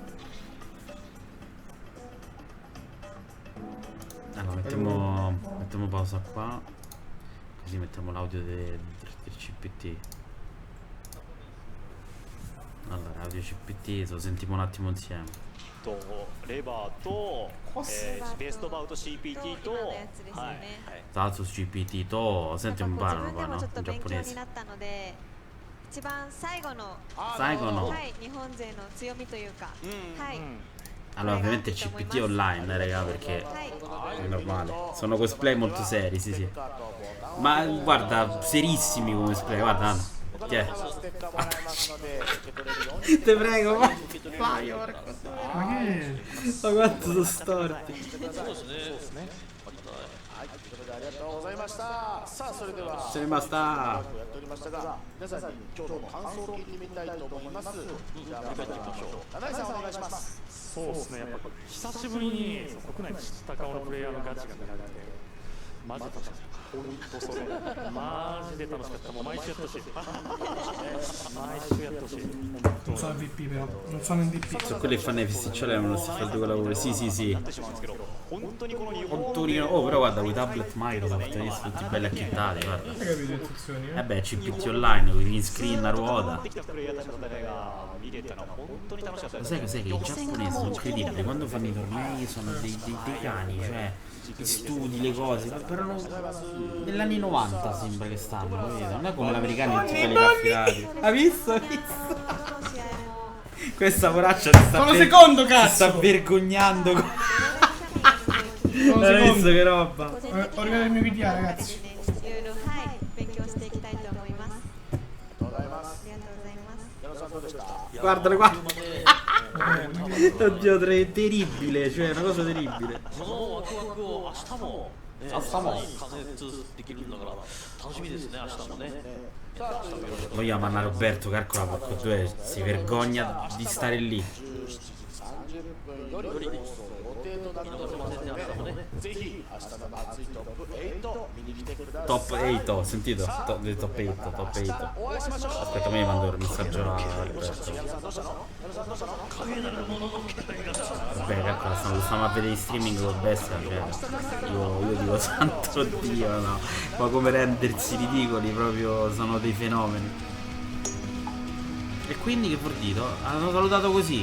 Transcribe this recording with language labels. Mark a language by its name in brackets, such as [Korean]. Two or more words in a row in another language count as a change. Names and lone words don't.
[Italian] Allora mettiamo pausa qua. Così mettiamo l'audio del CPT. Allora, audio CPT, lo sentiamo un attimo insieme. [Japanese] レバーと、ベストバウト CPT と、はい、 [Italian] Status CPT と、senti un bar, no? In [Japanese] ちょっと勉強 [Italian] giapponese. [Japanese] になったので、一番最後のはい日本勢の強みというか、はい。 [Italian] Allora, ovviamente CPT online, raga, perché è normale. Sono cosplay molto seri, sì. Ma guarda, serissimi come cosplay, guarda. Tiè. Te prego, ma Flavio, porco. Ma che è? Ma quanto sono storti. [Japanese] ありがとうございました。さあそれでは [Italian] Se ne basta. [Japanese] やっておりましたが、皆さんに今日の感想を聞いてみたいと思います。じゃあ振り返ってみましょう。七井さんお願いします。そうですね、やっぱ久しぶりに国内の知った顔のプレイヤーのガチが見られて、マジで楽しかった。本当それ、マジで楽しかった。もう毎週やってほしい。毎週やってほしい。 [Italian] Non sono MVP però, non sono MVP. Sono quelli che fanno i festiccioli e non si fa il due lavoro. Sì. Oh, però guarda, quei tablet Microsoft, tutti belli acchittati, guarda. Non hai capito le istruzioni, eh? Beh, CPT online, con i green screen a ruota. Lo sai cos'è? Che i giapponesi sono incredibili, quando fanno i tornei sono dei cani, cioè gli studi, le cose, però negli anni 90 sembra che stanno, capito? Non è come l'americano tutti belli raffilati. Hai visto? Questa poraccia si sta secondo, cazzo! si sta vergognando. Sono Hai visto secondo. che roba? Ho arrivato il mio PDA, ragazzi. [Japanese] いろいろはい勉強していきたいと思います。ありがとうございます。 [Italian] Guardalo qua. Oddio, terribile, cioè una cosa terribile. Vogliamo mandare Roberto, calcola, porco due, si vergogna di stare lì. [Japanese] 30分より予定となっておりますので、 ぜひ明日の熱いトップ8見に来てください。 [Italian] Top 8, ho sentito? Del top 8, top 8. [Japanese] お会いしましょう。 [Italian] Aspetta, mi mando il messaggio a Alberto. [Japanese] 矢野さんどうしたの？矢野さんどうしたの？ [Italian] Vabbè, calcola, stiamo a vedere i streaming con bestia, cioè, io dico santo Dio, no. Ma come rendersi ridicoli, proprio sono dei fenomeni. E quindi che vuol dire? Hanno salutato così.